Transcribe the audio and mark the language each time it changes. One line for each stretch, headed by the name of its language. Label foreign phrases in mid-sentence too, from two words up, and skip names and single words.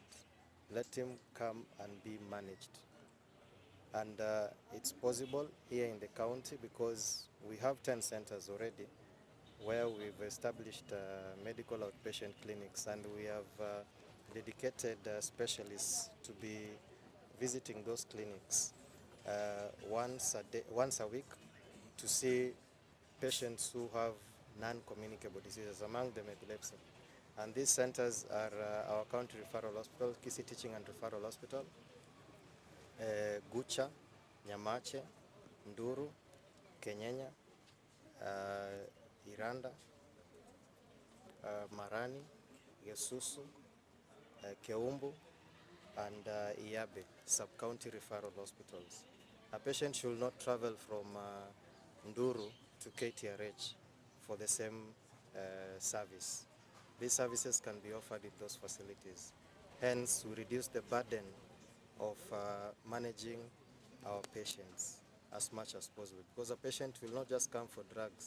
English: Let him come and be managed. And it's possible here in the county because we have 10 centers already where we've established medical outpatient clinics, and we have dedicated specialists to be visiting those clinics once a week to see patients who have non-communicable diseases, among them epilepsy. And these centers are our county referral hospital, Kisii Teaching and Referral Hospital, Gucha, Nyamache, Nduru, Kenyenya, Iranda, Marani, Gesusu, Keumbu, and Iabe, sub-county referral hospitals. A patient should not travel from Nduru to KTRH for the same service. These services can be offered in those facilities. Hence, we reduce the burden of managing our patients as much as possible, because a patient will not just come for drugs.